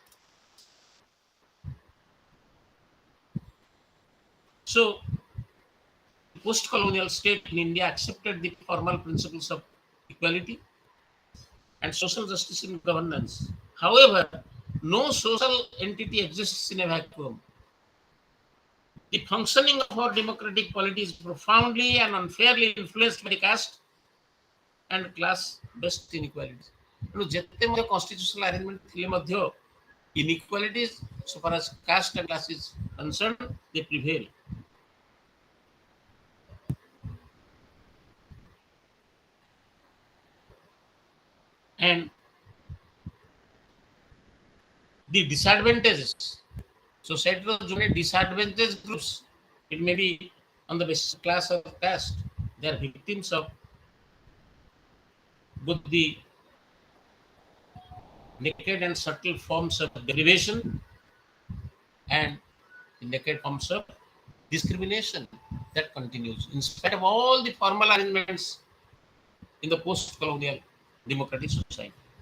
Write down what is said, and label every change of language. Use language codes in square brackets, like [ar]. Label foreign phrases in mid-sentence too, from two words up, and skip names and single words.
[en] So, the post-colonial state in India accepted the formal principles of equality and social justice in governance. However, no social entity exists in a vacuum. The functioning of our democratic polity is profoundly and unfairly influenced by the caste and class-based inequalities. [or] ଯେତେ ମଧ୍ୟ [en] constitutional arrangement [or] ଥିଲେ ମଧ୍ୟ [en] inequalities so far as caste and class is concerned, they prevail. And the disadvantages, [or] societyର ଯୋଉମାନେ [en] disadvantaged groups, it may be on the basis of class or caste, they are victims of both the naked and subtle forms of deprivation and the naked forms of discrimination that continues in spite of all the formal arrangements in the post-colonial democratic society.